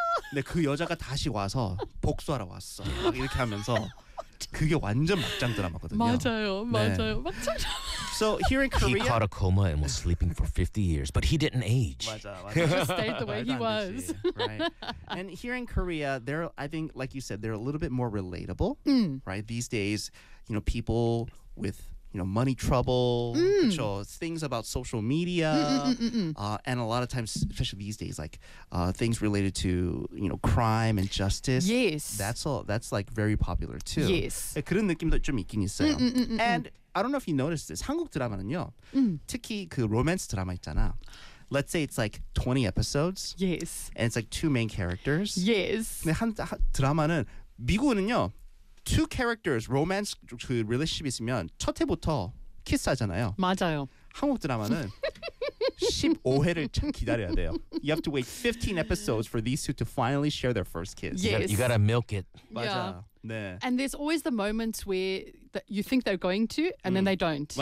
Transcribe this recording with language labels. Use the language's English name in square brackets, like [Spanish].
[Korean] 근데 그 여자가 다시 와서 복수하러 왔어. 막 이렇게 하면서. 그게 완전 막장 드라마거든요. 맞아요. 맞아요. 네. 막장 드라마. [English] So here in Korea, he caught a coma and was sleeping for 50 years, but he didn't age. [Korean] 맞아, 맞아. [English] He just stayed the way he was. Right. And here in Korea, they're, I think, like you said, they're a little bit more relatable, right? These days, you know, people with, you know, money trouble, things about social media, and a lot of times, especially these days, like things related to, you know, crime and justice. Yes. That's like very popular too. Yes. [Korean] 그런 느낌도 좀 있긴 있어요. [English] And I don't know if you noticed this. [Korean] 한국 드라마는요, 특히 그 로맨스 드라마 있잖아. [English] Let's say it's like 20 episodes. Yes. And it's like two main characters. Yes. [Korean] 근데 한 드라마는 미국은요, [English] two characters, [Korean] romance 그 relationship 있으면 첫 해부터 키스하잖아요. 맞아요. 한국 드라마는 15회를 참 기다려야 돼요. [English] You have to wait 15 episodes for these two to finally share their first kiss. Yes. You gotta milk it. [Korean] 맞아. Yeah. 네. [English] And there's always the moments where that you think they're going to and then they don't.